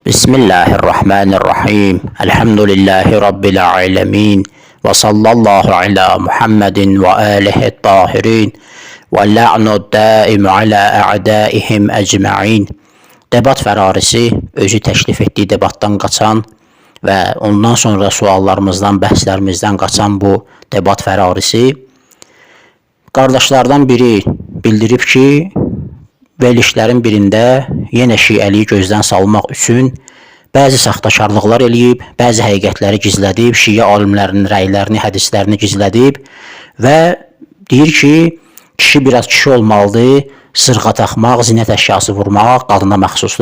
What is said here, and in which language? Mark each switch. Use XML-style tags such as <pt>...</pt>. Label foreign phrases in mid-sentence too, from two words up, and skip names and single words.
<ar>بسم الله الرحمن الرحيم. الحمد لله رب العالمين. وصلى الله على محمد وآله الطاهرين. واللعن الدائم على أعدائهم أجمعين.</ar> <az>Debat fərarisi özü təklif etdiyi debatdan qaçan və ondan sonra suallarımızdan, bəhslərimizdən qaçan bu debat fərarisi qardaşlardan biri bildirib ki, verilişlərin birində yenə şiəliyi gözdən salmaq üçün bəzi saxtakarlıqlar eləyib, bəzi həqiqətləri gizlədib, şiə alimlərinin rəylərini, hədislərini gizlədib və deyir ki, kişi biraz kişi olmalıdır, sırğa taxmaq, zinət əşyası vurmaq qadına məxsusdur.</az>